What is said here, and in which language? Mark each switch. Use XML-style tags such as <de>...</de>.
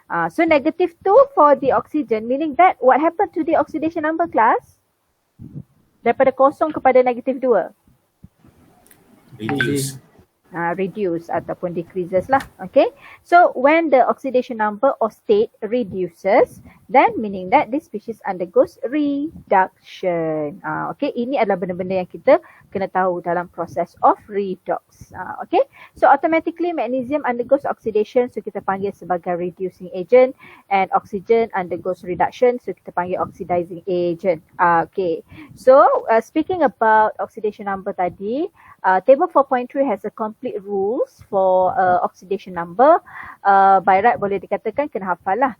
<en>So -2 for the oxygen, meaning that what happened to the oxidation number, class?</en> <ms>Daripada kosong kepada -2.</ms> <en>Reduce</en> <ms>ataupun</ms> <en>decreases lah. Okay, so when the oxidation number or state reduces, then meaning that this species undergoes reduction.</en> <ms>Okay, ini adalah benda-benda yang kita kena tahu dalam proses of redox.</ms> <en>Okay, so automatically magnesium undergoes oxidation, so</en> <ms>kita panggil sebagai</ms> <en>reducing agent, and oxygen undergoes reduction, so</en> <ms>kita panggil</ms> <en>oxidizing agent. Okay, so speaking about oxidation number tadi, table 4.3 has a complete rules for oxidation number. By right</en> <ms>boleh dikatakan kena hafal lah.</ms>